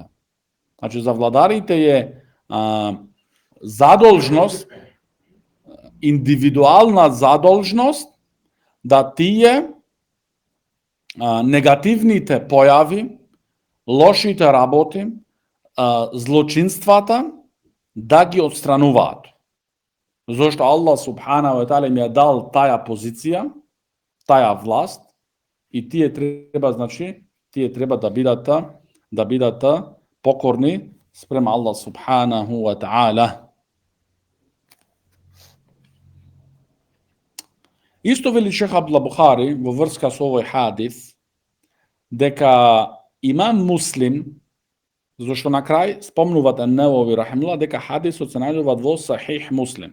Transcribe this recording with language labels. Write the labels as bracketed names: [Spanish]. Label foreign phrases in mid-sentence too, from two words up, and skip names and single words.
[Macedonian] Значи за владарите е задолжност, индивидуална задолжност да тие негативните појави, лошите работи, злочинствата да ги отстрануваат. Зошто Аллах [Arabic] سبحانه وتعالى [Macedonian] им ја дал таја позиција, таја власт, и тие треба да бидат покорни спрема Аллах [Arabic] سبحانه وتعالى. [Macedonian] Исто вели Шех Абдул Бухари во врска со овој хадис дека имам Муслим, зашто на крај спомнуваат Ан-Навави рахимуллах дека хадисот се најдува во Сахих Муслим.